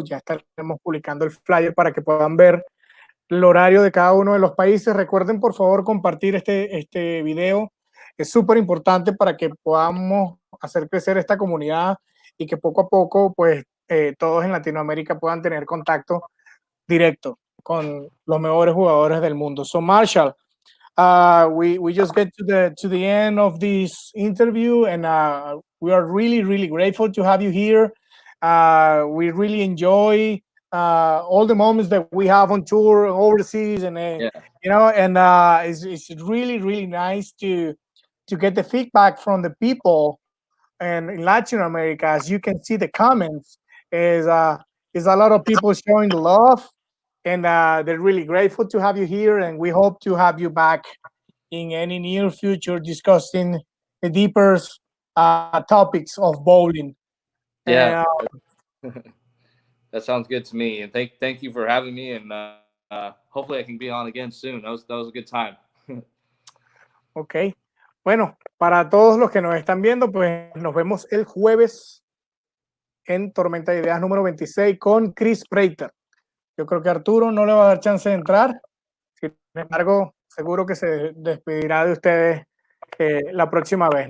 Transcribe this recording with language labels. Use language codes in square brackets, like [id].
[es] Ya estaremos publicando el flyer para que puedan ver el horario de cada uno de los países. Recuerden, por favor, compartir este video. Es súper importante para que podamos hacer crecer esta comunidad y que poco a poco, pues, todos en Latinoamérica puedan tener contacto directo con los mejores jugadores del mundo. [en] So, Marshall, we just get to the end of this interview, and we are really, really grateful to have you here. We really enjoy all the moments that we have on tour overseas, and you know, and it's really, really nice to get the feedback from the people and in Latin America. As you can see, the comments is It's a lot of people showing the love, and they're really grateful to have you here. And we hope to have you back in any near future discussing the deeper topics of bowling. Yeah, that sounds good to me. And thank you for having me. And hopefully I can be on again soon. That was a good time. Ok. [es] Bueno, para todos los que nos están viendo, pues nos vemos el jueves en Tormenta de Ideas número 26 con Chris Prater. Yo creo que Arturo no le va a dar chance de entrar. Sin embargo, seguro que se despedirá de ustedes la próxima vez.